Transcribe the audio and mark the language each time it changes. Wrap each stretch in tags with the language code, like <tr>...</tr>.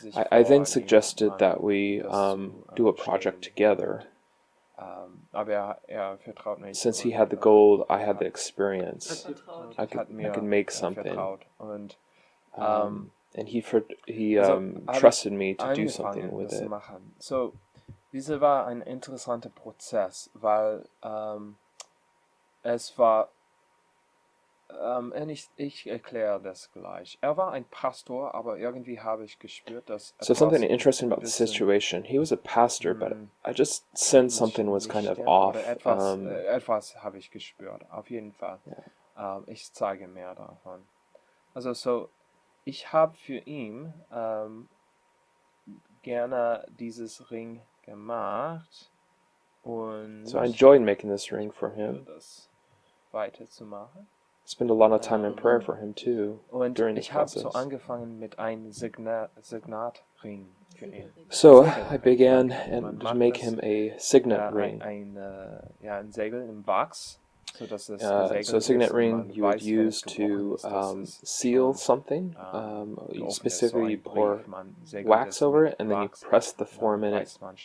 <en>I then suggested that we do a project together.</en> <de>Aber er vertraut mich.</de> <en>Since he had the gold, I had the experience. I could make something.</en> <de>Und</de> <en>and he trusted me to do something with it.</en> <de>So, diese war ein interessanter Prozess, weil es war, ich erkläre das gleich. Er war ein Pastor, aber irgendwie habe ich gespürt, dass</de> <en>So something interesting about the situation. He was a pastor, but I just sensed something was kind of off.</en> <de>Etwas habe ich gespürt, auf jeden Fall.</de> <en>Yeah.</en> <de>Ich zeige mehr davon. Also so, ich habe für ihn gerne dieses Ring gemacht und</de> <en>so I enjoyed making this ring for him.</en> <de>Das weiterzumachen.</de> <en>Spent a lot of time in prayer for him too during the</en> <de>ich habe</de> <en>process.</en> <de>so angefangen mit einem Signatring für ihn.</de> <en>So I began to make him a signet ring.</en> <de>Ein Segel im Wachs. So</de> <en>a signet ring you would use to seal something. You specifically pour wax over it, and then you press the form in it.</en>